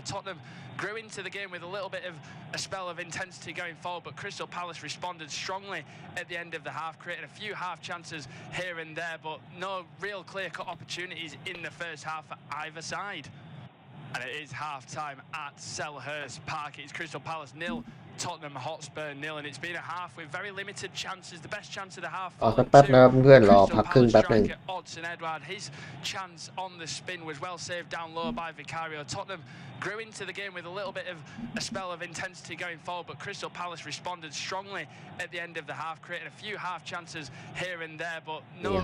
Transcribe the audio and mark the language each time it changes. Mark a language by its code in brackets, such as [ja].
[en] Tottenham grew into the game with a little bit of a spell of intensity going forward, but Crystal Palace responded strongly at the end of the half, creating a few half chances here and there, but no real clear-cut opportunities in the first half for either side. And it is half-time at Selhurst Park. It's Crystal Palace 0, Tottenham Hotspur 0, and it's been a half with very limited chances. The best chance of the half. [th] สักแป๊บนะครับเพื่อนรอพักครึ่งแป๊บนึง [en] Odsonne Edouard, his chance on the spin was well saved down low by Vicario. Tottenham grew into the game with a little bit of a spell of intensity going forward, but Crystal Palace responded strongly at the end of the half, creating a few half chances here and there, but no